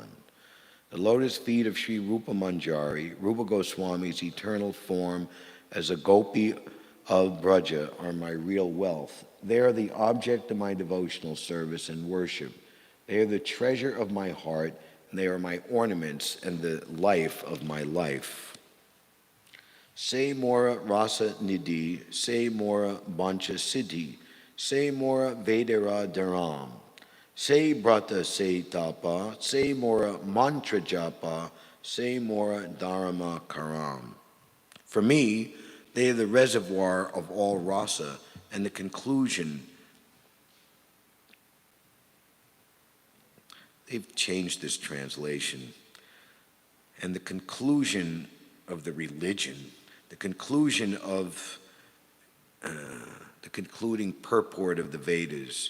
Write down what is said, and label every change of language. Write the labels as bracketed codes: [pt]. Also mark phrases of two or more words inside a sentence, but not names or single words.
[en] The lotus feet of Shri Rupa Manjari, Rupa Goswami's eternal form as a gopi of Braja, are my real wealth. They are the object of my devotional service and worship. They are the treasure of my heart, and they are my ornaments and the life of my life. [bn] সে মোর রস নিধি, সে মোর বাঞ্ছা সিদ্ধি, সে মোর বেদের ধরম, সে ব্রত সে তপ, সে মোর মন্ত্র জপ, সে মোর ধর্ম করম. [en] For me, they are the reservoir of all rasa and the conclusion. They've changed this translation. And the conclusion of the religion, the conclusion of the concluding purport of the Vedas.